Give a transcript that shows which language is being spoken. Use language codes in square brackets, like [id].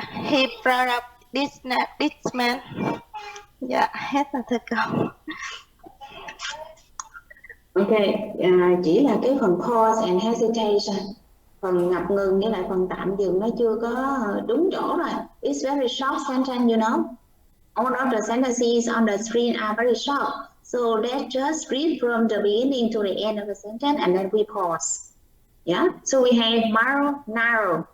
[en] He proud of this name, this man. [vi] Dạ, hết rồi thưa cô. Ok, chỉ là cái phần [en] pause and hesitation, [vi] phần ngập ngừng với lại phần tạm dừng nó chưa có đúng chỗ rồi. [en] It's very short sentence, you know. All of the sentences on the screen are very short. So let's just read from the beginning to the end of the sentence and then we pause. Yeah, so we have marrow, narrow.